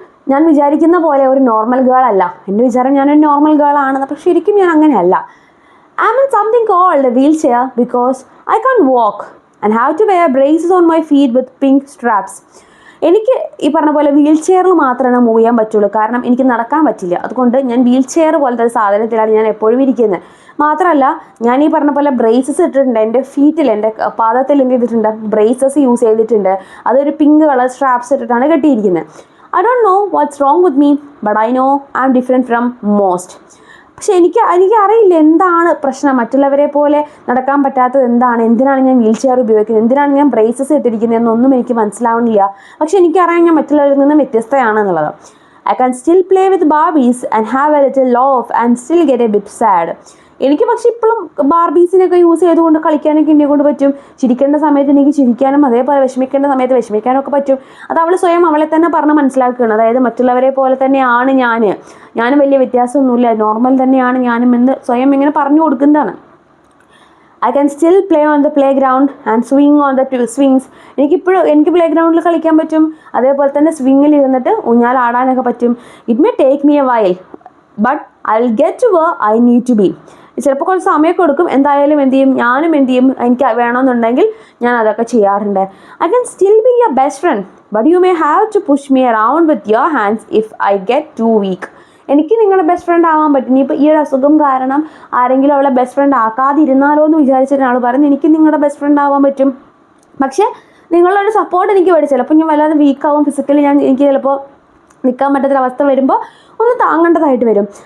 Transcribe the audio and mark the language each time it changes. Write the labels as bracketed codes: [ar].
[ml] ഞാൻ വിചാരിക്കുന്ന പോലെ ഒരു നോർമൽ ഗേൾ അല്ല. എൻ്റെ വിചാരം ഞാനൊരു നോർമൽ ഗേൾ ആണെന്ന്, പക്ഷെ ശരിക്കും ഞാൻ അങ്ങനെയല്ല. [en] I'm in something called a wheelchair because I can't walk and have to wear braces on my feet with pink straps. [ml] എനിക്ക് ഈ പറഞ്ഞ പോലെ വീൽ ചെയറിൽ മാത്രമേ മൂവ് ചെയ്യാൻ പറ്റുള്ളൂ, കാരണം എനിക്ക് നടക്കാൻ പറ്റില്ല. അതുകൊണ്ട് ഞാൻ വീൽ ചെയർ പോലത്തെ ഒരു സാധനത്തിലാണ് ഞാൻ എപ്പോഴും ഇരിക്കുന്നത്. മാത്രമല്ല ഞാൻ ഈ പറഞ്ഞ പോലെ ബ്രേസസ് ഇട്ടിട്ടുണ്ട്, എൻ്റെ ഫീറ്റിൽ, എൻ്റെ പാദത്തിൽ എന്ത് ചെയ്തിട്ടുണ്ട്, ബ്രേസസ് യൂസ് ചെയ്തിട്ടുണ്ട്. അതൊരു പിങ്ക് കളർ സ്ട്രാപ്സ് ഇട്ടിട്ടാണ് കെട്ടിയിരിക്കുന്നത്. [en] I don't know what's wrong with me, but I know I'm different from most. [ml] പക്ഷെ എനിക്ക് അറിയില്ല എന്താണ് പ്രശ്നം, മറ്റുള്ളവരെ പോലെ നടക്കാൻ പറ്റാത്തത് എന്തിനാണ് ഞാൻ വീൽ ചെയർ ഉപയോഗിക്കുന്നത്, എന്തിനാണ് ഞാൻ ബ്രേസസ് ഇട്ടിരിക്കുന്നത് എന്നൊന്നും എനിക്ക് മനസ്സിലാവുന്നില്ല. പക്ഷെ എനിക്കറിയാം ഞാൻ മറ്റുള്ളവരിൽ നിന്നും വ്യത്യസ്തയാണെന്നുള്ളത്. [en] I can still play with Barbies and have a little laugh and still get a bit sad. [ml] എനിക്ക് പക്ഷെ ഇപ്പോഴും ബാർബീസിനൊക്കെ യൂസ് ചെയ്തുകൊണ്ട് കളിക്കാനൊക്കെ എന്നെ കൊണ്ട് പറ്റും. ചിരിക്കേണ്ട സമയത്ത് എനിക്ക് ചിരിക്കാനും അതേപോലെ വിഷമിക്കേണ്ട സമയത്ത് വിഷമിക്കാനും ഒക്കെ പറ്റും. അത് അവൾ സ്വയം അവളെ തന്നെ പറഞ്ഞ് മനസ്സിലാക്കുകയാണ്. അതായത് മറ്റുള്ളവരെ പോലെ തന്നെയാണ് ഞാനും വലിയ വ്യത്യാസമൊന്നുമില്ല, നോർമൽ തന്നെയാണ് ഞാനും എന്ന് സ്വയം ഇങ്ങനെ പറഞ്ഞു കൊടുക്കുന്നതാണ്. [en] I can still play on the playground and swing on the swings. [ml] എനിക്ക് പ്ലേ ഗ്രൗണ്ടിൽ കളിക്കാൻ പറ്റും, അതേപോലെ തന്നെ സ്വിങ്ങിൽ ഇരുന്നിട്ട് ഊഞ്ഞാലാടാനൊക്കെ പറ്റും. [en] It may take me a while, but I'll get to where I need to be. [ml] ചിലപ്പോൾ കുറച്ച് സമയമൊക്കെ കൊടുക്കും, എന്തായാലും എന്ത് ചെയ്യും, ഞാനും എന്ത് ചെയ്യും, എനിക്ക് വേണമെന്നുണ്ടെങ്കിൽ ഞാൻ അതൊക്കെ ചെയ്യാറുണ്ട്. [en] I can still be your best friend but you may have to push me around with your hands if I get too weak. [ml] എനിക്ക് നിങ്ങളുടെ ബെസ്റ്റ് ഫ്രണ്ട് ആവാൻ പറ്റും. ഇനിയിപ്പോൾ ഈ ഒരു അസുഖം കാരണം ആരെങ്കിലും അവളെ ബെസ്റ്റ് ഫ്രണ്ട് ആക്കാതിരുന്നാലോ എന്ന് വിചാരിച്ചിട്ട് ആൾ പറഞ്ഞു എനിക്ക് നിങ്ങളുടെ ബെസ്റ്റ് ഫ്രണ്ട് ആവാൻ പറ്റും, പക്ഷേ നിങ്ങളൊരു സപ്പോർട്ട് എനിക്ക് വേണ്ടി ചിലപ്പോൾ ഞാൻ വല്ലാതെ വീക്കാവും ഫിസിക്കലി, എനിക്ക് ചിലപ്പോൾ നിൽക്കാൻ പറ്റാത്തൊരവസ്ഥ വരുമ്പോൾ ഒന്ന് താങ്ങേണ്ടതായിട്ട് വരും.